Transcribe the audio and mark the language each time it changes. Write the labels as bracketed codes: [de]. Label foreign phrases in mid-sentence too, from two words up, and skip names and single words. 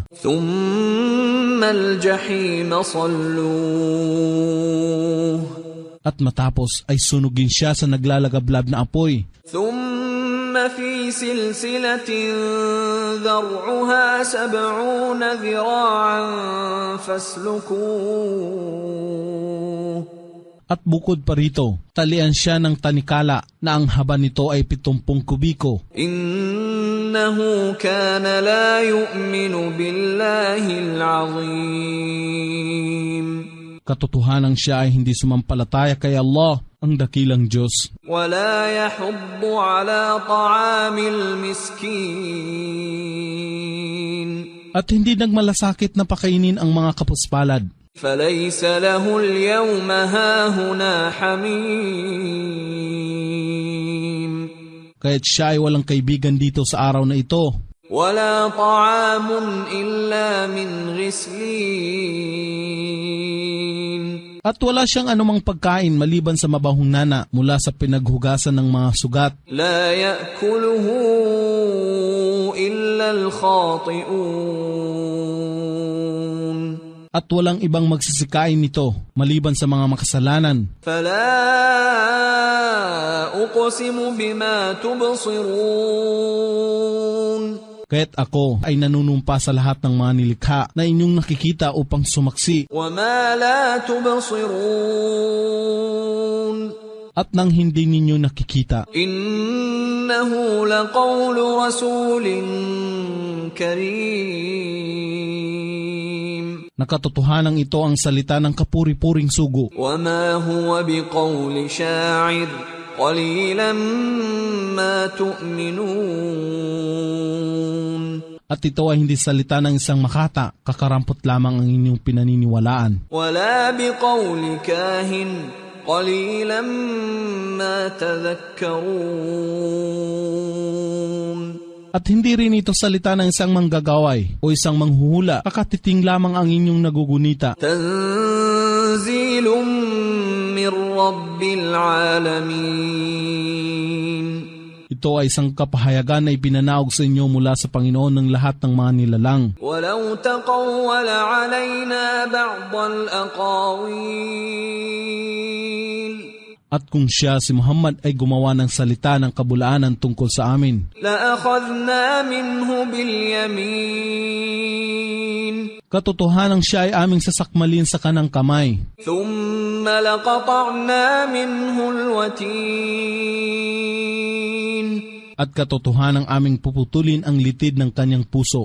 [ar] ثُمَّ الْجَحِيمَ صَلُّوهُ. [tl] At matapos ay sunugin siya sa naglalagablab na apoy. [ar] ثُمَّ فِي سِلْسِلَةٍ ذَرْعُهَا 70 ذِرَاعًا فَاسْلُكُوهُ. [tl] At bukod pa rito, talian siya ng tanikala na ang haba nito ay 70 kubiko. [ar] إِنَّهُ كَانَ لَا يُؤْمِنُ بِاللَّهِ الْعَظِيمِ. [tl] Katotohanan siya ay hindi sumampalataya kay Allah, ang dakilang Diyos. [ar] وَلَا يَحُضُّ عَلَى طَعَامِ الْمِسْكِينِ. [tl] At hindi nagmalasakit na pakainin ang mga kapuspalad. [ar] فَلَيْسَ لَهُ الْيَوْمَ هَاهُنَا حَمِيمٌ. [tl] Kaya't siya ay walang kaibigan dito sa araw na ito. [ar] وَلَا طَعَامٌ إِلَّا مِنْ غِسْلِينٍ. [tl] At wala siyang anumang pagkain maliban sa mabahong nana mula sa pinaghugasan ng mga sugat. [ar] لَا يَأْكُلُهُ إِلَّا الْخَاطِئُونَ. [tl] At walang ibang magsisikain nito maliban sa mga makasalanan. [ar] فَلَا أُقْسِمُ بِمَا تُبْصِرُونَ. [tl] Kaya't ako ay nanunumpa sa lahat ng mga nilikha na inyong nakikita upang sumaksi. [ar] وَمَا لَا تُبْصِرُونَ. [tl] At nang hindi ninyo nakikita. [ar] إِنَّهُ لَقَوْلُ رَسُولٍ كَرِيمٍ. [tl] Nakatotohanan ito ang salita ng kapuri-puring sugo. [ar] وَمَا هُوَ بِقَوْلِ شَاعِرٍ قَلِيلًا مَا تُؤْمِنُونَ. [tl] At ito ay hindi salita ng isang makata, kakarampot lamang ang inyong pinaniniwalaan. [ar] وَلَا بِقَوْلِ كَاهِنٍ قَلِيلًا مَا تَذَكَّرُونَ. [tl] At hindi rin ito salita ng isang manggagaway o isang manghuhula, kakatiting lamang ang inyong nagugunita. [ar] تَنْزِيلٌ مِنْ رَبِّ الْعَالَمِينَ. [tl] Ito ay isang kapahayagan na ipinanaog sa inyo mula sa Panginoon ng lahat ng mga nilalang. [ar] وَلَوْ تَقَوَّلَ عَلَيْنَا بَعْضَ الْأَقَاوِيلِ. [tl] At kung siya, si Muhammad, ay gumawa ng salita ng kabulaanan tungkol sa amin, [ar] لَأَخَذْنَا مِنْهُ بِالْيَمِينِ. [tl] katotohanang siya ay aming sasakmalin sa kanang kamay. [ar] ثُمَّ لَقَطَعْنَا مِنْهُ الْوَتِينَ. [tl] At katotohanang aming puputulin ang litid ng kanyang puso.